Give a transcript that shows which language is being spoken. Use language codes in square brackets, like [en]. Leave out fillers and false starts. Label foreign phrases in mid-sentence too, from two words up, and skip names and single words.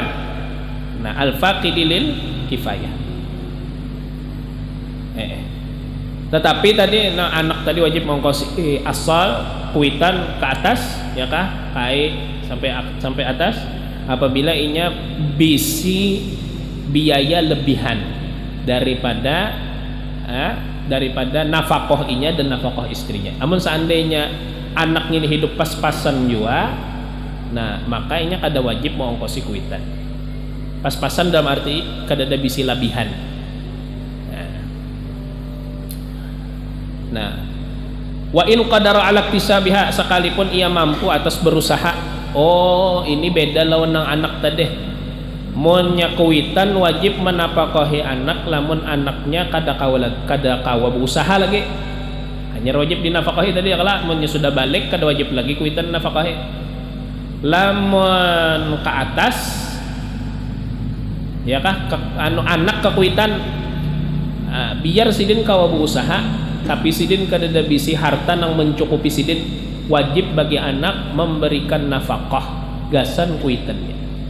[bjn] Nah [ar] الفاقد للكفاية. [bjn] Tetapi tadi anak tadi wajib mengkosi asal kuitan ke atas ya kah, kai sampai atas apabila inya bisi biaya lebihan daripada nafkahnya dan nafkah istrinya. Namun seandainya anak ini hidup pas-pasan juga, nah makanya kada wajib mau ongkosi kuitan. Pas-pasan dalam arti kada ada bisi labihan. Nah [ar] وإن قدر على اكتسابها, [bjn] sekalipun ia mampu atas berusaha. Oh ini beda lawan nang anak tadi. Munnya kuitan wajib menafkahi anak, lamun anaknya kada kawa berusaha lagi, hanya wajib dinafkahi tadi ya. Kalau munnya sudah balik kada wajib lagi kuitan nafkahi. Lamun ke atas ya kah anak ke kuitan, biar sidin kawa berusaha tapi sidin kada ada bisi harta nang mencukupi sidin, wajib bagi anak memberikan nafkah gasan kuitannya.